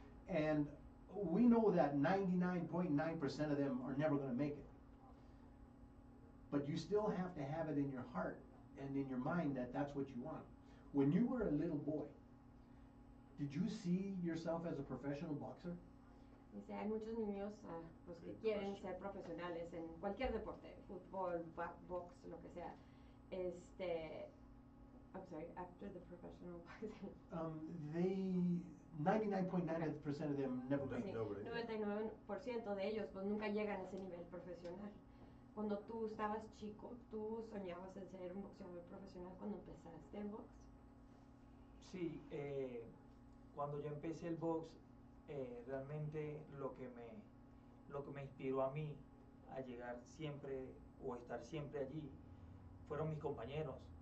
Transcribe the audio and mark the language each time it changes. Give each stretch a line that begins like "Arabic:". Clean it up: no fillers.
English: And we know that 99.9% of them are never going to make it. But you still have to have it in your heart and in your mind that that's what you want. When you were a little boy, did you see yourself as a professional boxer?
Spanish: Dice, hay muchos niños pues, que quieren ser profesionales en cualquier deporte, fútbol, box, lo que sea.
English: I'm sorry, after the professional boxing. 99.9% of them never make it.
Spanish: 99% de ellos pues nunca llegan a ese nivel profesional. Cuando tú estabas chico, ¿tú soñabas en ser un boxeador profesional cuando empezaste el box? Sí, cuando yo empecé el box, realmente lo que me inspiró a mí a llegar siempre o estar siempre allí fueron mis compañeros.